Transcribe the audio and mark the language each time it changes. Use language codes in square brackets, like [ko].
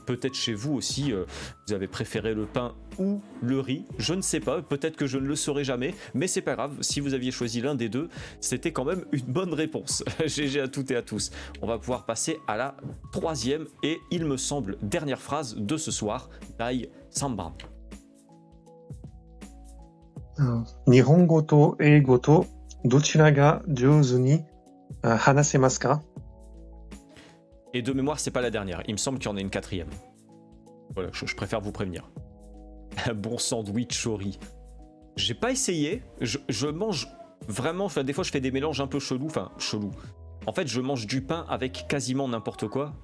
[fr] Peut-être chez vous aussi, vous avez préféré le pain ou le riz, je ne sais pas, peut-être que je ne le saurai jamais, mais c'est pas grave, si vous aviez choisi l'un des deux, c'était quand même une bonne réponse. GG à toutes et à tous. On va pouvoir passer à la troisième et, il me semble, dernière phrase de ce soir, Dai Samban. [ja] 日本語と英語とどちらが上手に話せますか? [fr] Et de mémoire, c'est pas la dernière. Il me semble qu'il y en a une quatrième. Voilà, je préfère vous prévenir. Un bon sandwich au riz. J'ai pas essayé. Je mange vraiment. Enfin, des fois, je fais des mélanges un peu chelous. Enfin, chelous. En fait, je mange du pain avec quasiment n'importe quoi.